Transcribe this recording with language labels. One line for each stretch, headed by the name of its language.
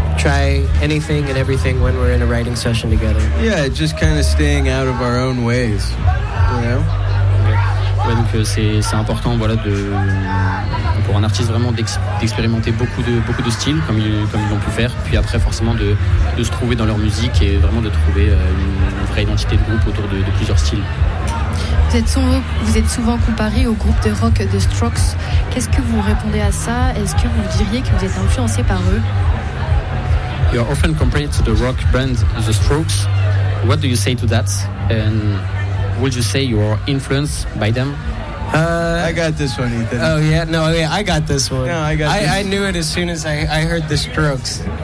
English: Try anything and everything when we're in a writing session together. Yeah, just kind of staying out of our own ways, you know?
French: Ouais, donc c'est important, voilà, de pour un artiste vraiment d'expérimenter beaucoup de styles comme ils ont pu faire, puis après forcément de se trouver dans leur musique et vraiment de trouver une vraie identité de groupe autour de plusieurs styles. Vous êtes souvent comparé au groupe de rock The Strokes. Qu'est-ce que vous répondez à ça? Est-ce que vous diriez que vous êtes influencé par eux?
English: You are often compared to the rock band The Strokes. What do you say to that? And would you say you are influenced by them? I got this one, Ethan. Oh yeah, no, yeah, I got this one. No, I got this. I knew it as soon as I heard The Strokes.